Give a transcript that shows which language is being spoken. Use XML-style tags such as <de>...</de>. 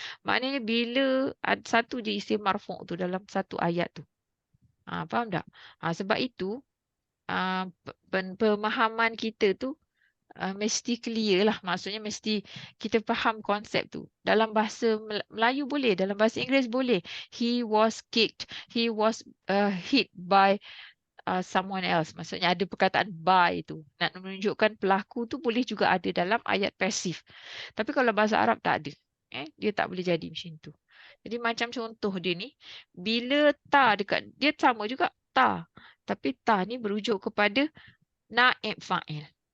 <ms>Maknanya bila ada satu je isim marfu' tu dalam satu ayat tu. Faham tak? Sebab itu pemahaman kita tu mesti clear lah. Maksudnya mesti kita faham konsep tu. Dalam bahasa Melayu boleh. Dalam bahasa Inggeris boleh.</ms> <en>He was kicked. He was hit by someone else.</en> <ms>Maksudnya ada perkataan by tu. Nak menunjukkan pelaku tu boleh juga ada dalam ayat pasif. Tapi kalau bahasa Arab tak ada. Dia tak boleh jadi macam tu. Jadi macam contoh dia ni. Bila ta dekat, dia sama juga ta. Tapi ta ni berujuk kepada naib fa'il.</ms>